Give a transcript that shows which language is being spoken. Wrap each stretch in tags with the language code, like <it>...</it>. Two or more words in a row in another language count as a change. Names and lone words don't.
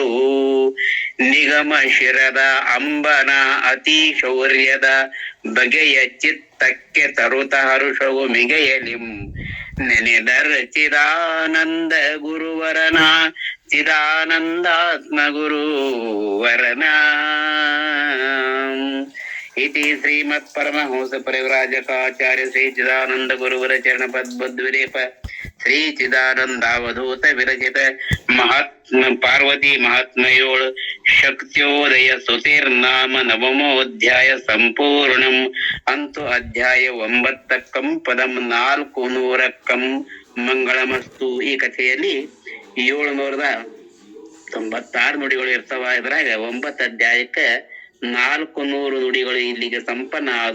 <kn>ನಿಗಮ ಶಿರದ ಅಂಬನ ಅತಿ ಶೌರ್ಯದ ಬಗೆಯ ಚಿತ್ತಕ್ಕೆ ತರುತ ಹರುಷವು ಮಿಗೆಯಲಿಂ ನೆನೆದರ ಚಿದಾನಂದ ಗುರುವರನ ಚಿದಾನಂದಾತ್ಮ ಗುರುವರನ.</kn> <sa>इति श्रीमत् परमहंस परिव्राजकाचार्य श्री चिदानंद गुरुवर चरण पद्मद्विलेप श्री चिदानंदावधूत विरचित महात्म पार्वती महात्मयोळ शक्त्योदय ಸ್ತುತಿರ್ನಾಮ ನವಮೋಧ್ಯಾಯ ಸಂಪೂರ್ಣಂ</sa> <kn>ಅಂತು ಅಧ್ಯಾಯ 9 ಪದಂ 400</kn> <sa>ಮಂಗಳಮಸ್ತು.</sa> <kn>ಈ ಕಥೆಯಲ್ಲಿ 796 ನುಡಿಗಳು ಇರ್ತಾವ. ಇದ್ರಾಗ 9 ಅಧ್ಯಾಯಕ್ಕೆ 400 ನುಡಿಗಳು ಇಲ್ಲಿಗೆ ಸಂಪನ್ನ ಆದು.</kn>